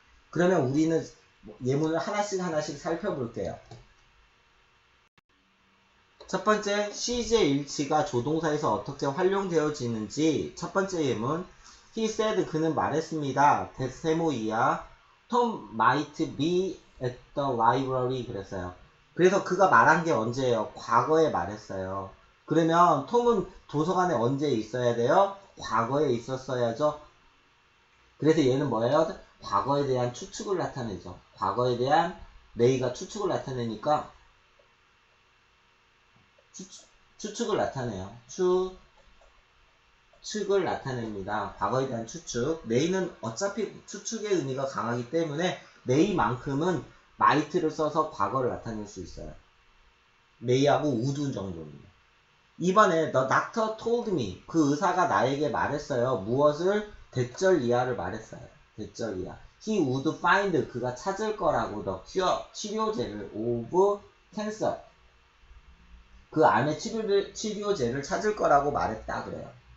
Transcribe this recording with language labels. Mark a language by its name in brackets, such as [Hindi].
[Korean] 그러면 우리는 예문을 하나씩 살펴볼게요. 첫 번째, 시제 일치가 조동사에서 어떻게 활용되어지는지. 첫 번째 예문, [English] He said, [Korean] 그는 말했습니다. That 세모이야. [English] Tom might be at the library. [Korean] 그랬어요. 그래서 그가 말한 게 언제예요? 과거에 말했어요. 그러면 톰은 도서관에 언제 있어야 돼요? 과거에 있었어야죠. 그래서 얘는 뭐예요? 과거에 대한 추측을 나타내죠. 과거에 대한 레이가 추측을 나타내니까 추측을 나타내요. 추측을 나타냅니다. 과거에 대한 추측. 메이는 어차피 추측의 의미가 강하기 때문에 메이만큼은 마이트를 써서 과거를 나타낼 수 있어요. 메이하고 우드 정도입니다. [English] 이번에 The doctor told me. [Korean] 그 의사가 나에게 말했어요. 무엇을? 대절 이하를 말했어요. 대절 이하. [English] He would find. [Korean] 그가 찾을 거라고. [English] The cure. [Korean] 치료제를. [English] of cancer. [Korean] 그 암의 치료제를 찾을 거라고 말했다 그래요.